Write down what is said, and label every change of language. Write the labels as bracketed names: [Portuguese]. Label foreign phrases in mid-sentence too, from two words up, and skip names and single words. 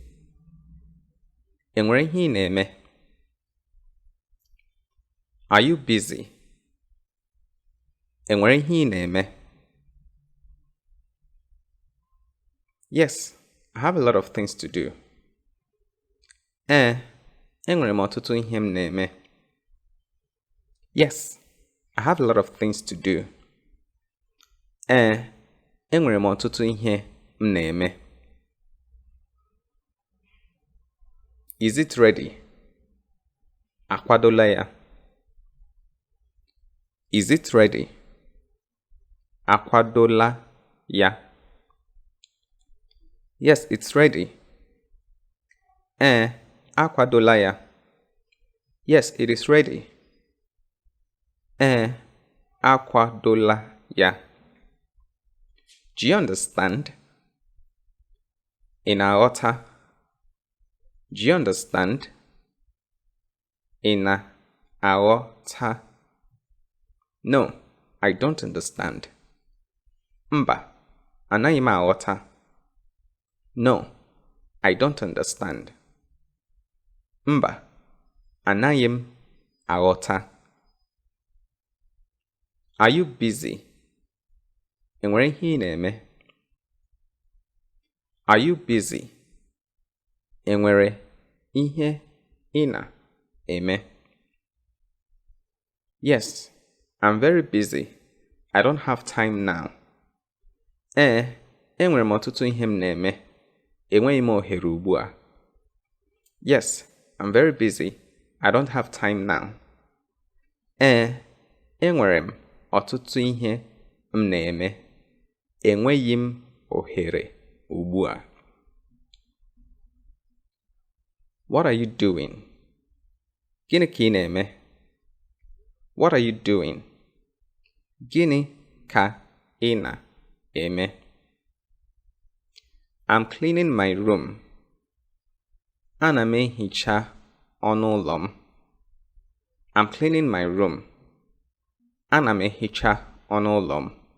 [Igbo] Enwere ihe ị na-eme? [English] Are you busy? [Igbo] Enwere ihe ị na-eme? [English] Yes, I have a lot of things to do. [Igbo] Enwere m ọtụtụ ihe m na-eme. [English] Yes, I have a lot of things to do. [Igbo] Enwere m ọtụtụ ihe m na-eme. [English] Is it ready? [Igbo] Akwadola ya. [English] Is it ready? [Igbo] Akwadola ya. [English] Yes, it's ready. [Igbo] Akwadola ya. [English] Yes, it is ready. [Igbo] Akwadola ya. [English] Do you understand? [Igbo] Ị na-aghọta? [English] Do you understand? [Igbo] Ị na-aghọta? [English] No, I don't understand. [Igbo] Mba, anaghị m aghọta. [English] No, I don't understand. [Igbo] Mba, anaghị m aghọta. [English] Are you busy? [Igbo] Enwere ihe ị na-eme? [English] Are you busy? [Igbo] Enwere ihe ị na-eme? [English] Yes, I'm very busy. I don't have time now. [Igbo] Enwere m ọtụtụ ihe m na-eme. Enweghị m ohere ugbu a. [English] Yes, I'm very busy. I don't have time now. [Igbo] Enwere m ọtụtụ ihe m na-eme. Enweghị m ohere ugbu a. [English] What are you doing? [Igbo] Gịnị ka ị na-eme? [English] What are you doing? [Igbo] Gịnị ka ị na-eme? [English] I'm cleaning my room. [Igbo] Ana m ehicha ọnụ ụlọ m. [English] I'm cleaning my room. [Igbo] Ana m ehicha ọnụ ụlọ m.